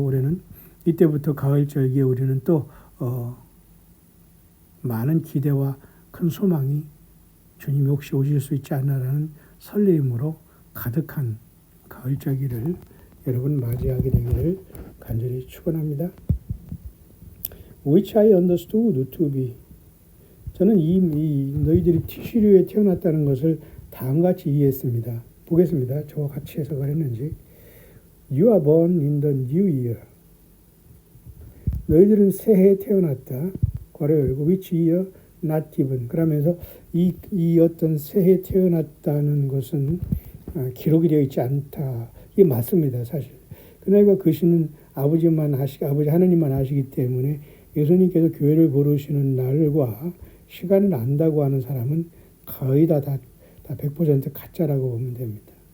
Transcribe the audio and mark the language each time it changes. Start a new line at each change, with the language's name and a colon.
Korean: 올해는 이때부터 가을절기에 우리는 또 많은 기대와 큰 소망이 주님이 혹시 오실 수 있지 않나라는 설레임으로 가득한 가을절기를 여러분 맞이하게 되기를 간절히 축원합니다.
English: Which I understood to be.
Korean: 저는 이 너희들이 티시류에 태어났다는 것을 다음같이 이해했습니다. 보겠습니다. 저와 같이 해석을 했는지.
English: You are born in the new year.
Korean: 너희들은 새해에 태어났다. 괄호 열고
English: which year not given.
Korean: 그러면서 이 어떤 새해에 태어났다는 것은 기록이 되어 있지 않다. 이게 맞습니다, 사실. 그날과 그 시는 아버지 하나님만 아시기 때문에 예수님께서 교회를 부르시는 날과 시간을 안다고 하는 사람은 거의 다 100% 가짜라고 보면 됩니다.